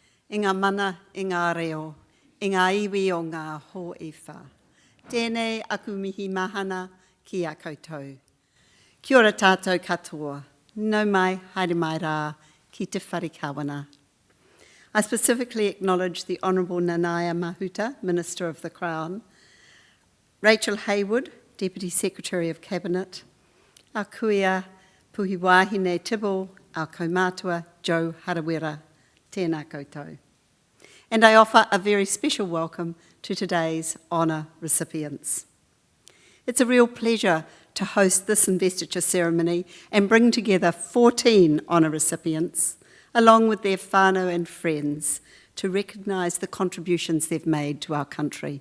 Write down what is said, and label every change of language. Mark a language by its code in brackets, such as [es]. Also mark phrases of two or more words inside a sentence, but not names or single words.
[mi] I ngā mana, i ngā reo, i ngā iwi o ngā hō e whā. Tēnei aku mihi mahana ki a koutou. Kia ora tātou katoa, nau mai, haere mai rā, ki te whare kawana. [en] I specifically acknowledge the Honourable Nanaia Mahuta, Minister of the Crown, Rachel Hayward, Deputy Secretary of Cabinet, our kuia Puhi Wāhine Tibble, our kaumātua Joe Harawira, [mi] tēnā koutou. [en] And I offer a very special welcome to today's honour recipients. It's a real pleasure to host this investiture ceremony and bring together 14 honour recipients, along with their whānau and friends, to recognise the contributions they've made to our country.